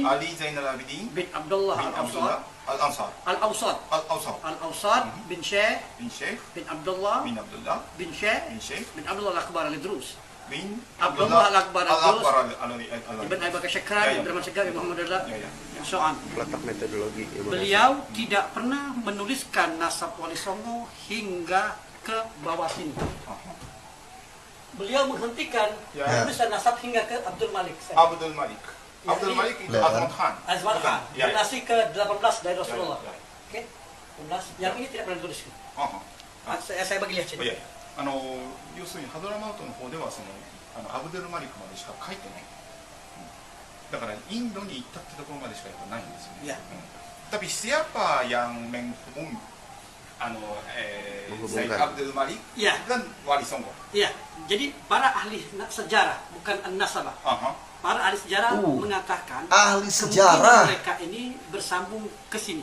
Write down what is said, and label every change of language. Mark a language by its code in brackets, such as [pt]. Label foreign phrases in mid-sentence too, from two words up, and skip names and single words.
[id] Ali Zainal Abidin bin Abdullah bin Abdullah Al-Awsat. Al-Ansar Al-Awsat bin Syekh bin Syekh bin Abdullah bin Abdullah bin Syekh bin Syekh bin Abdullah Al-Akbar Al-Idrus. bin Abdullah Al-Akbar Al-Idrus. Al-Idrus. Ibn Abi Bakar Syakran, Ya, ya. Ibn Rahman Syakran, Ibn Muhammad Ridha, Ya, ya. dan [en] so on. [id] Letak metodologi ilmu Beliau tidak pernah menuliskan nasab Wali Songo hingga ke bawah sini. Beliau menghentikan Ya. penulisan nasab hingga ke Abdul Malik. Abdul Malik. Ya, Abdul ini- Malik itu Ya. Azman Khan. Azman Khan, Ya, ya. generasi ke-18 dari Rasulullah. Ya, ya. Oke, 18. Yang ini tidak pernah dituliskan. Saya bagi lihat い sini. [ja] や要するにハドラマウトの方ではアブデルマリクまでしか書いてない、だからインドに行ったってところまでしかやっぱないんですよね、 [id] Ya. Tapi siapa yang menghubung Sayyid Abdul Malik Ya. dan Wali Songo? Iya, jadi para ahli sejarah, bukan an-nasabah. Para ahli sejarah mengatakan Ahli kemungkinan sejarah. mereka ini bersambung ke sini.